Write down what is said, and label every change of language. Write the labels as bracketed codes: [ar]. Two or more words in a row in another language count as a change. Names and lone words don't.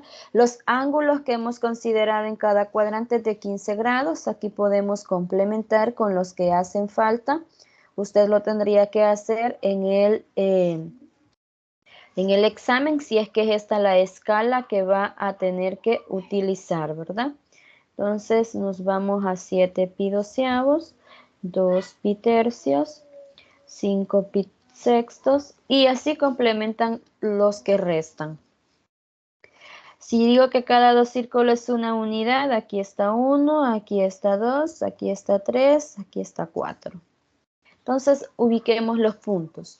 [es] Los ángulos que hemos considerado en cada cuadrante de 15 grados, aquí podemos complementar con los que hacen falta. Usted lo tendría que hacer en el examen, si es que es esta la escala que va a tener que utilizar, ¿verdad? Entonces nos vamos a 7 pi doceavos, 2 pi tercios, 5 pi sextos y así complementan los que restan. Si digo que cada 2 círculos es una unidad, aquí está 1, aquí está 2, aquí está 3, aquí está 4. Entonces, ubiquemos los puntos.